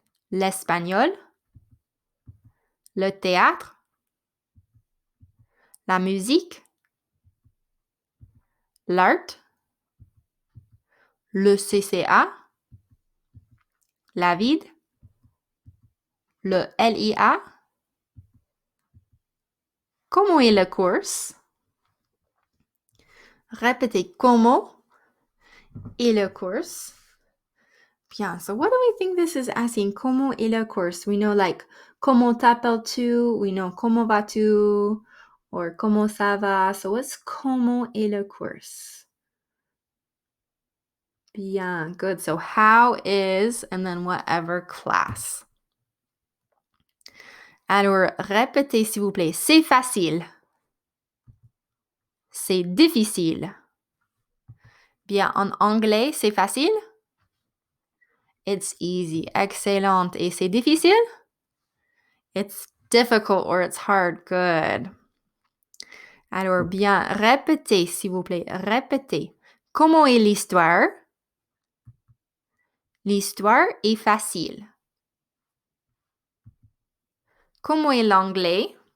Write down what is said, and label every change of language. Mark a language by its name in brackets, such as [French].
[French] l'espagnol, le théâtre, la musique, l'art, le CCA, la vide, le LIA. Comment est le course? Répétez comment est le course. [English] Bien, so what do we think this is asking? [French] Comment est le course? [English] We know like [French] comment t'appelles-tu? [English] We know [French] comment vas-tu? [English] Or [French] comment ça va? [English] So what's [French] comment est le course? [English] Bien, good. So how is and then whatever class. [French] Alors, répétez s'il vous plaît. C'est facile. C'est difficile. Bien, en anglais, c'est facile? [English] It's easy. Excellent. [French] Et c'est difficile? [English] It's difficult or it's hard. Good. [French] Alors, bien, répétez, s'il vous plaît. Répétez. Comment est l'histoire? L'histoire est facile. Comment est l'anglais?